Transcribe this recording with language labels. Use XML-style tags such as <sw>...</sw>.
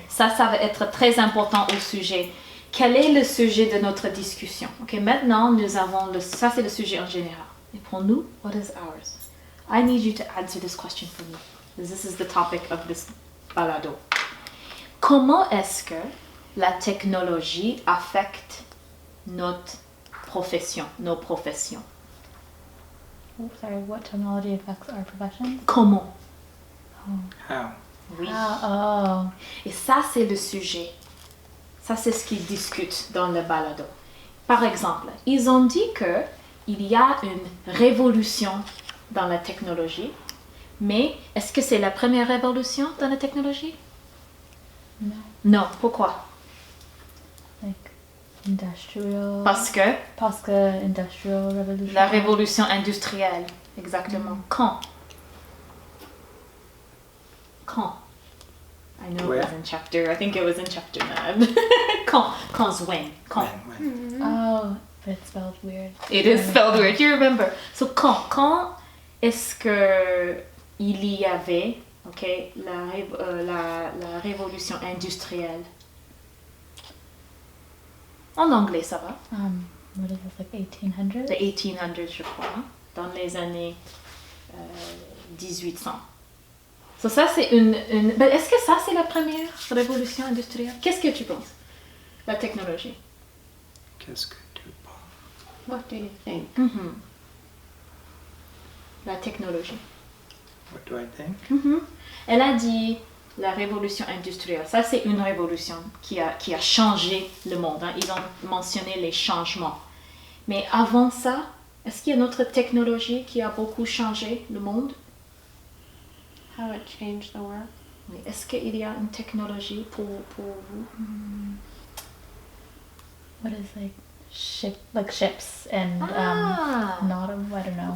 <fr>Ça va être très important au sujet. Quel est le sujet de notre discussion? Ok, maintenant, nous avons ça c'est le sujet en général. Et pour nous,</fr> <en>what is ours? I need you to answer this question for me. This is the topic of this balado.</en> <fr>Comment est-ce que la technologie affecte notre profession, nos professions?</fr> <en>Oh, sorry, what technology affects our profession?</en> <fr>Comment?</fr> <en>How?</en> <fr>Oui. Oh. Et ça, c'est le sujet. Ça, c'est ce qu'ils discutent dans le balado. Par exemple, ils ont dit qu'il y a une révolution dans la technologie, mais est-ce que c'est la première révolution dans la technologie?</fr> <en>No.</en> <fr>Non. Pourquoi?</fr> <en>Like industrial.</en> <fr>Parce que</fr> <en>industrial revolution.</en> <fr>la révolution industrielle, exactement. Quand?</fr> <en>Quand? I know Where? it was in chapter. I think it was in chapter 9.</en> <fr>Quand. When. Quand.</fr> <en>Oh, but it's spelled weird. It is spelled weird. You remember?</en> <fr>So quand est-ce que il y avait, okay, la révolution industrielle? En anglais, ça va?</fr> <en>What is this, like 1800? The 1800s,</en> <fr>je crois, hein, dans les années 1800. So ça, c'est une... Ben, est-ce que ça, c'est la première révolution industrielle? Qu'est-ce que tu penses? La technologie. Qu'est-ce que tu penses?</fr> <en>What do you think?</en> <fr>La technologie.</fr> <en>What do I think?</en> <fr>Elle a dit la révolution industrielle. Ça, c'est une révolution qui a changé le monde. Hein. Ils ont mentionné les changements. Mais avant ça, est-ce qu'il y a une autre technologie qui a beaucoup changé le monde?</fr> <en>How it changed the world?</en> <fr>Oui. Est-ce qu'il y a une technologie pour vous?</fr> <en>What is like ships and not I don't know.</en>